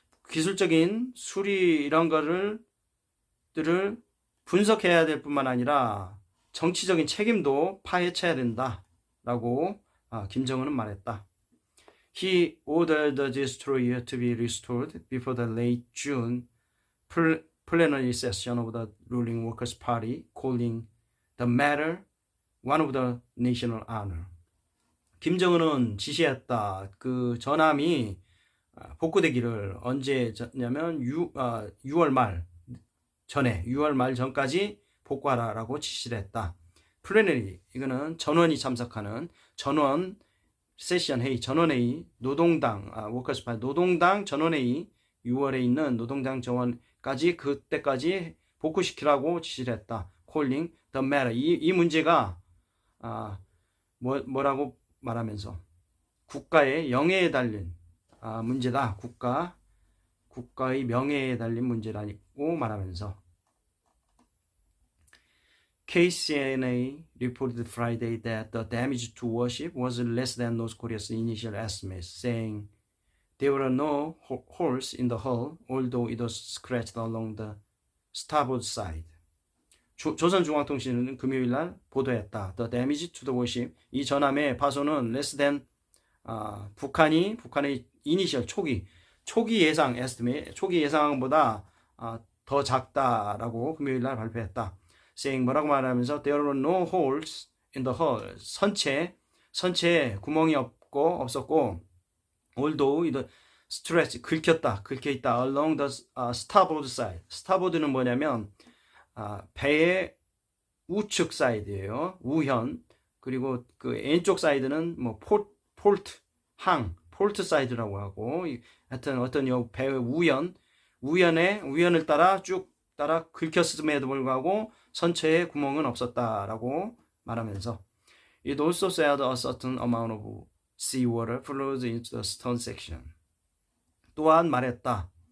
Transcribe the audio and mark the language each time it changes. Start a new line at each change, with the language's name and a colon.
Korean: 기술적인 수리 이런 것들을 분석해야 될 뿐만 아니라 정치적인 책임도 파헤쳐야 된다라고 김정은은 말했다.
English: He ordered the destroyer to be restored before the late June plenary session of the ruling Workers' Party, calling the matter one of the national honor.
Korean: 김정은은 지시했다. 그 전함이 복구되기를 언제냐면 6월 말 전까지 복구하라라고 지시를 했다. 플래너리, 이거는 전원이 참석하는 세션 회의, 전원회의, 노동당, 워커스 파티 노동당 전원회의 6월에 있는 노동당 그때까지 복구시키라고 지시를 했다.
English: calling the matter,
Korean: 이 문제가 뭐라고 말하면서 국가의 영예에 달린 문제다. 국가의 명예에 달린 문제라고 말하면서
English: KCNA reported Friday that the damage to warship was less than North Korea's initial estimates, saying there were no holes in the hull, although it was scratched along the starboard side.
Korean: 조선중앙통신은 금요일 날 보도했다.
English: The damage to the warship,
Korean: 이 전함의 파손은
English: less than
Korean: 북한의 이니셜 초기 예상 estimate, 초기 예상보다 더 작다라고 금요일 날 발표했다.
English: saying
Korean: 뭐라고 말하면서
English: there were no holes in the hull,
Korean: 선체에 구멍이 없었고
English: although it stretched,
Korean: 긁혀있다
English: along the starboard side.
Korean: starboard는 뭐냐면 배의 우측 사이드예요. 우현. 그리고 그 왼쪽 사이드는 폴트 사이드라고 하고, 하여튼 어떤 배의 우연을 따라 긁혔음에도 불구하고 선체에 구멍은 없었다라고 말하면서
English: It also said a certain amount of seawater flowed into the stern section.
Korean: 또한 말했다.